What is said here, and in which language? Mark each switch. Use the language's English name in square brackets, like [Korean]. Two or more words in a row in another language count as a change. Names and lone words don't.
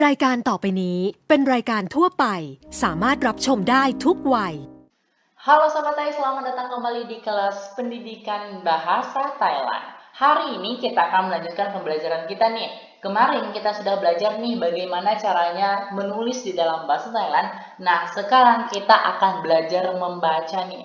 [Thai] รายการต่อไปนี้เป็นรายการทั่วไปสามารถรับชมได้ทุกวัย [Indonesian] Halo Sobat Thai, selamat datang kembali di kelas pendidikan bahasa Thailand. Hari ini kita akan melanjutkan pembelajaran kita nih. Kemarin kita sudah belajar nih bagaimana caranya menulis di dalam bahasa Thailand. Nah, sekarang kita akan belajar membaca nih.